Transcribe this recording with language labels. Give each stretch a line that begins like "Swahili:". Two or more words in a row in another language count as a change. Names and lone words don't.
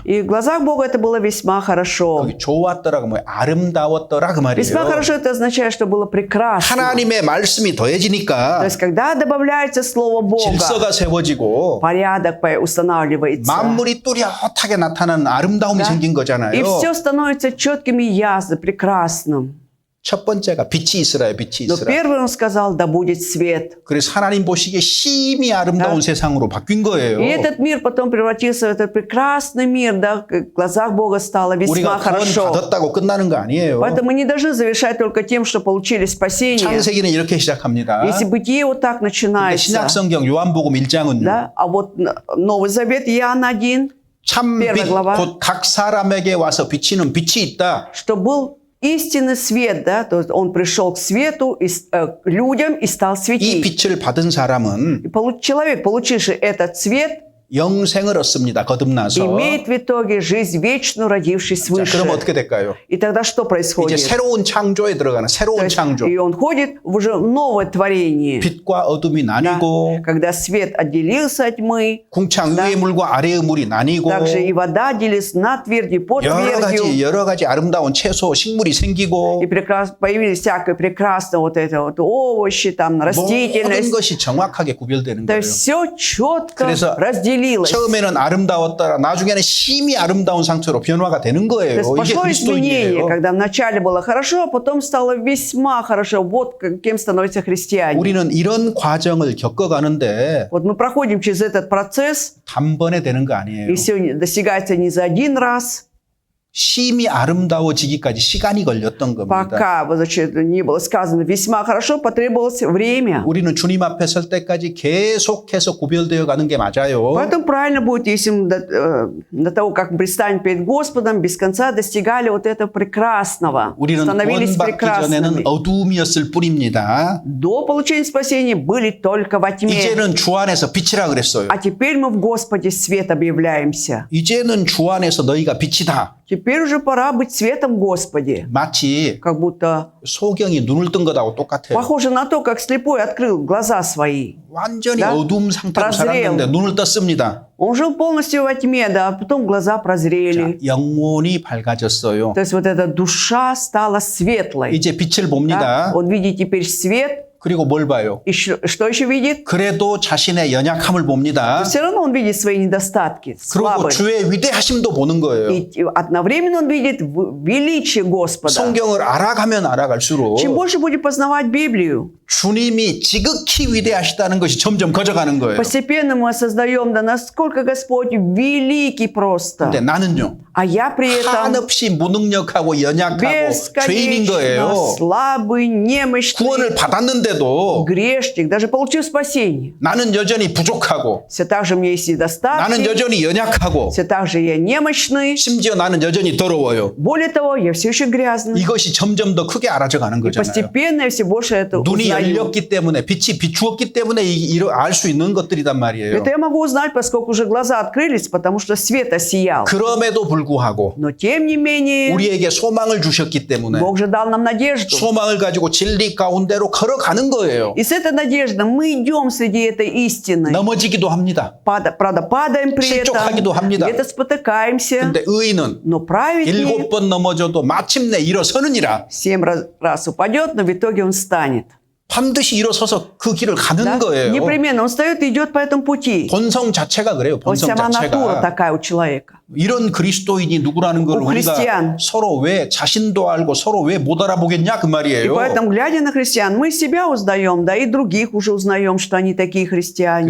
Russian: И в глазах Бога это было весьма хорошо.
Korean: 거기 좋았더라가 뭐예요? 아름다웠더라 그
Russian: Весьма
Korean: 말이에요.
Russian: хорошо это означает, что было прекрасно.
Korean: 하나님의 말씀이
Russian: То
Korean: 더해지니까
Russian: есть, когда добавляется Слово Бога,
Korean: 질서가 세워지고
Russian: порядок устанавливается.
Korean: 만물이 뚜렷하게 나타나는 아름다움이
Russian: Да.
Korean: 생긴 거잖아요.
Russian: И все становится четким и ясным, прекрасным.
Korean: 첫 번째가 빛이 있으라요. 빛이
Russian: Но
Korean: 있으라.
Russian: первый он сказал, да будет свет.
Korean: 그래서 하나님 보시기에 심히 아름다운 세상으로 바뀐 거예요.
Russian: И этот мир потом превратился в этот прекрасный мир, да, в глазах Бога стало весьма
Korean: 우리가 구원
Russian: хорошо.
Korean: 받았다고 끝나는 거 아니에요.
Russian: Поэтому мы не должны завершать только тем, что получили спасение.
Korean: 창세기는 이렇게 시작합니다.
Russian: Если Бытие вот так
Korean: 근데
Russian: начинается,
Korean: 신약성경 요한복음 1장은요.
Russian: да, а вот Новый Завет, Иоанн 1,
Korean: 참빛
Russian: первая глава.
Korean: 곧 각 사람에게 와서 비치는 빛이 있다.
Russian: что был истинный свет, да, то есть он пришел к свету, к людям и стал
Korean: 이
Russian: светить.
Korean: 빛을 받은 사람은
Russian: И человек, получивший этот свет,
Korean: 영생을 얻습니다. 거듭나서.
Russian: имеет в итоге жизнь вечную, родившись
Korean: 자,
Russian: свыше.
Korean: 그럼 어떻게 될까요?
Russian: И тогда что
Korean: 이제
Russian: происходит?
Korean: 새로운 창조에 들어가는
Russian: То
Korean: 새로운
Russian: есть,
Korean: 창조.
Russian: и он ходит в уже новое творение.
Korean: 빛과 어둠이
Russian: Да,
Korean: 나뉘고
Russian: когда свет отделился от тьмы,
Korean: 궁창 위의 물과 아래의 물이 на뉘고
Russian: также и вода отделилась на твердью, под твердью.
Korean: 여러 가지 아름다운 채소, 식물이 생기고
Russian: И появились всякое прекрасное вот это вот овощи, там
Korean: 모든
Russian: растительность.
Korean: 것이 정확하게 구별되는
Russian: То
Korean: 거예요.
Russian: есть все четко
Korean: 그래서
Russian: разделилось.
Korean: 처음에는 아름다웠다가 나중에는 심히 아름다운 상태로 변화가 되는
Russian: То
Korean: 거예요.
Russian: есть
Korean: 이게
Russian: пошло изменение,
Korean: 그리스도인이에요.
Russian: когда вначале было хорошо, а потом стало весьма хорошо. Вот кем становятся христиане.
Korean: 우리는 이런 과정을 겪어가는데
Russian: Вот мы проходим через этот процесс,
Korean: 단번에 되는 거 아니에요.
Russian: и все достигается не за один раз,
Korean: 심히 아름다워지기까지 시간이 걸렸던 겁니다.
Russian: пока вот, значит, не было сказано весьма хорошо, потребовалось время.
Korean: 우리는 주님 앞에 설 때까지 계속해서 구별되어 가는 게 맞아요.
Russian: Поэтому правильно будет, если мы до того, как мы предстанем перед Господом, без конца достигали вот этого прекрасного,
Korean: 우리는
Russian: становились
Korean: 구원받기 전에는
Russian: прекрасными.
Korean: 어두움이었을 뿐입니다.
Russian: До получения спасения были только во тьме.
Korean: 이제는 주 안에서 빛이라 그랬어요.
Russian: А теперь мы в Господе свет объявляемся.
Korean: 이제는 주 안에서 너희가 빛이다.
Russian: Теперь уже пора быть светом в Господе.
Korean: 마치
Russian: Как будто
Korean: 소경이 눈을 뜬 것하고 똑같아요.
Russian: похоже на то, как слепой открыл глаза свои.
Korean: 완전히
Russian: Да?
Korean: 어두움 상태로
Russian: Прозрел.
Korean: 살았는데 눈을 떴습니다.
Russian: Он жил полностью во тьме, да, а потом глаза
Korean: 자,
Russian: прозрели.
Korean: 영혼이 밝아졌어요.
Russian: То есть вот эта душа стала светлой.
Korean: 이제 빛을
Russian: Да?
Korean: 봅니다.
Russian: Он видит теперь свет.
Korean: 그리고 뭘 봐요?
Russian: И что еще видит?
Korean: 그래도 자신의 연약함을 봅니다.
Russian: Все равно он видит свои недостатки,
Korean: 그리고
Russian: слабые.
Korean: 주의 위대하심도 보는 거예요.
Russian: И одновременно он видит величие Господа.
Korean: 성경을 알아가면 알아갈수록
Russian: Чем больше будет познавать Библию,
Korean: 주님이 지극히 위대하시다는 것이 점점 커져가는 거예요.
Russian: постепенно мы осознаем, да насколько Господь великий просто.
Korean: 근데 나는요,
Russian: А я при этом
Korean: 한없이 무능력하고 연약하고 죄인인
Russian: бесконечно
Korean: 거예요.
Russian: слабый, немощный,
Korean: 구원을 받았는데도
Russian: грешник, даже получил спасение.
Korean: 나는 여전히 부족하고
Russian: Все так же у меня есть
Korean: 나는
Russian: недостатки,
Korean: 여전히 연약하고
Russian: все так же я немощный.
Korean: 심지어 나는 여전히 더러워요.
Russian: Более того, я все еще грязный.
Korean: 이것이 점점 더 크게 알아져 가는
Russian: И
Korean: 거잖아요.
Russian: постепенно я все больше это
Korean: 눈이
Russian: узнаю.
Korean: 열렸기 때문에 빛이 비추었기 때문에 알 수 있는 것들이란 말이에요.
Russian: Это я могу узнать, поскольку уже глаза открылись, потому что свет осиял.
Korean: 그럼에도 불구하고
Russian: Но тем не менее,
Korean: 우리에게 소망을 주셨기 때문에
Russian: Бог же дал нам надежду.
Korean: 소망을 가지고 진리 가운데로 걸어가는 거예요.
Russian: И с этой надеждой мы идем среди этой истины.
Korean: 넘어지기도 합니다.
Russian: Правда, падаем при этом,
Korean: 실족하기도 합니다.
Russian: где-то спотыкаемся.
Korean: 근데 의인은
Russian: Но праведник
Korean: 7번 넘어져도 마침내 일어서느니라.
Russian: 7 раз упадет, но в итоге он встанет.
Korean: 반드시 일어서서 그 길을 가는
Russian: Да?
Korean: 거예요.
Russian: Непременно он встает и идет по этому пути.
Korean: 본성 자체가 그래요.
Russian: Вот
Korean: 본성
Russian: сама натура
Korean: 자체가.
Russian: такая у человека.
Korean: 이런 그리스도인이 누구라는 걸 오, 우리가 크리스티안. 서로 왜 자신도 알고 서로 왜 못 알아보겠냐 그
Russian: И
Korean: 말이에요.
Russian: поэтому, глядя на христиан, мы себя узнаем, да, и других уже узнаем, что они такие христиане.